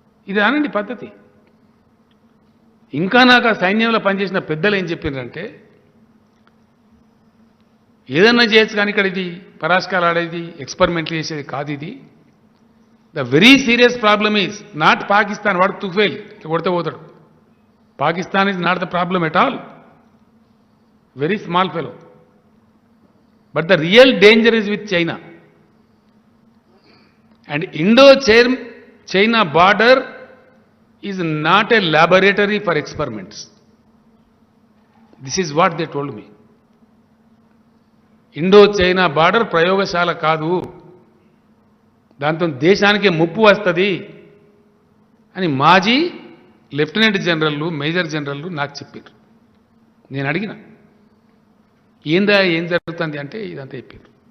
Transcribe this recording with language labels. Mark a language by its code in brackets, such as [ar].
[te] ఇది అనండి పద్ధతి. ఇంకా నాకు ఆ సైన్యంలో పనిచేసిన పెద్దలు ఏం చెప్పినారంటే, ఏదన్నా చేయొచ్చు కానీ ఇక్కడ ఇది పరాస్కాలు ఆడేది, ఎక్స్పెరిమెంట్లు చేసేది కాదు. [en] ఇది the very serious problem is not Pakistan. [te] వాడు తుఫేల్ కొడితే పోతాడు. [en] Pakistan is not the problem at all, very small fellow. But the real danger is with China. And Indo China border is not a laboratory for experiments. This is what they told me. [te] Indo-China border ప్రయోగశాల కాదు, దాంతో దేశానికి ముప్పు వస్తుంది అని మాజీ lieutenant జనరల్లు, major జనరల్లు నాకు చెప్పారు. నేను అడిగిన ఏందా ఏం జరుగుతుంది అంటే ఇదంతా చెప్పారు.